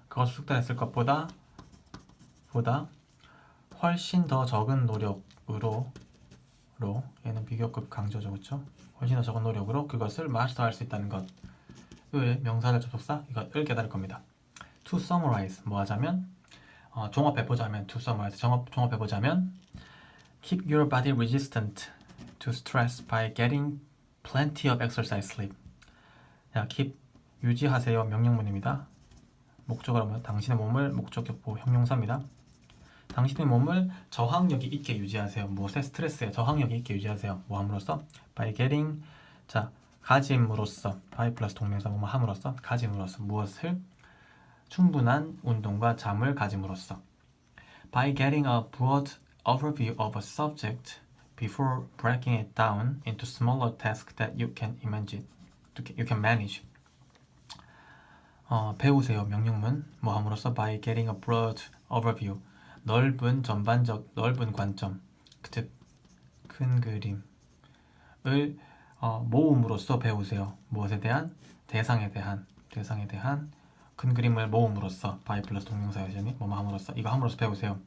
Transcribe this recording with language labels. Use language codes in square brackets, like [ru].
[ko] 그것을 숙달했을 것보다 훨씬 더 적은 노력으로 얘는 비교급 강조죠, 그렇죠? 훨씬 더 적은 노력으로 그것을 마스터할 수 있다는 것을 명사절 접속사 이것을 깨달을 겁니다. [en] To summarize [ko] 뭐 하자면 종합해보자면 [en] to summarize 종합해보자면 keep your body resistant to stress by getting plenty of exercise sleep. [ko] 자, keep 유지하세요 명령문입니다. 목적어로 하면 당신의 몸을 목적격보 형용사입니다. 당신의 몸을 저항력이 있게 유지하세요. 무엇에 스트레스에 저항력이 있게 유지하세요. 뭐 함으로써? [en] by getting [ko] 자 가짐으로써 by 플러스 동명사 뭐 함으로써 가짐으로써 무엇을? 충분한 운동과 잠을 가짐으로써 [en] by getting a broad overview of a subject before breaking it down into smaller tasks that you can manage. [ko] 배우세요 명령문 뭐 함으로써 [en] by getting a broad overview [ko] 넓은 전반적 넓은 관점 즉 큰 그림을 모음으로써 배우세요. 무엇에 대한? 대상에 대한 큰 그림을 모음으로써 by 플러스 동명사 여전히 뭐 함으로써 이거 함으로써 배우세요.